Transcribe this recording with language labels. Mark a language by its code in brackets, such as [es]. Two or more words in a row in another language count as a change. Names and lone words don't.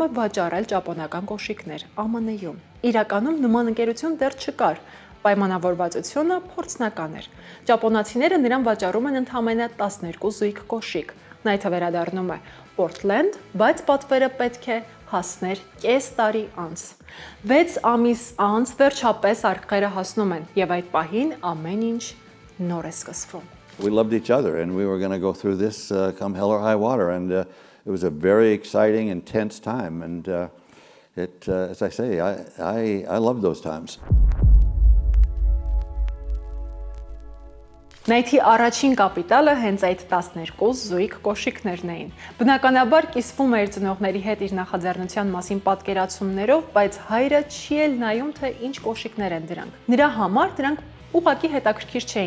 [hy] է վաճառել ճապոնական կոշիկներ ԱՄՆ-ում։ Իրականում նման ընկերություն դեռ չկար, պայմանավորվածությունը փորձնական էր։ Ճապոնացիները նրան վաճառում են ընդամենը 12 զույգ կոշիկ։ Նայթը վերադառնում է Portland, բայց պատվերը պետք է հասներ կես տարի անց։ 6 ամիս անց վերջապես արկղերը հասնում են եւ այդ պահին ամեն ինչ նոր է սկսվում։ [en] We loved each other, and we were going to go through this come hell or high water, and it was a very exciting, intense time, and as I say, I loved those times. [hy] Նայթի առաջին կապիտալը հենց այդ 12 զույգ կոշիկներն էին։ Բնականաբար կիսվում էր ծնողների հետ իր նախաձեռնության մասին պատկերացումներով, բայց հայրը չի էլ նայում, թե ինչ կոշիկներ են դրանք։ Նրա համար դրանք ուղղակի հետաքրքիր չէին,